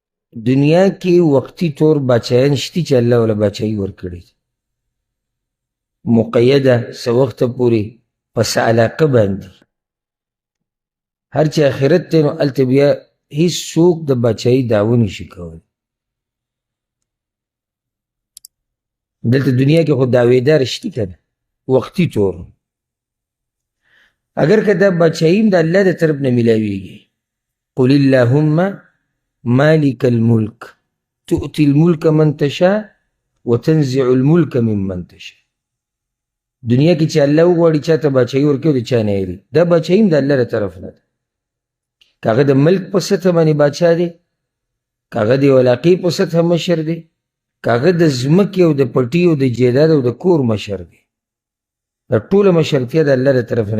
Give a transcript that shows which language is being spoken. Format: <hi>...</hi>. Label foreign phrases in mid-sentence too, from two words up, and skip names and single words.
<ps>دنیا کې وقتی طور بچیان شتی چې الله ولا بچایی ورکړي مقیده څه وخته پورې پس علاقه باندې هر چې آخرت ته نو هلته بیا هیڅ څوک د بچایی دعوه نشي کولی. دلته دنیا کې خو دعویدار شتی کنه وقتی طور اگر که دا بچاییم د الله د طرف نه ملاویږي.</ps> <ar>قل اللهم مالک الملک تؤتی الملک من تشاء وتنزع الملک ممن تشاء.</ar> <ps>دنیا کې چې الله وغواړي چاته بچایي ورکوي د چا نه یېري. دا بچایي هم د الله له طرف نه ده. که هغه د ملک په سطح باندې باچا دی، که هغه د علاقې په سطح مشر دی، که هغه د ځمکې او د پټي او د جیداد او د کور مشر دی، دا ټوله مشرتیا د الله له طرف نه.</ps>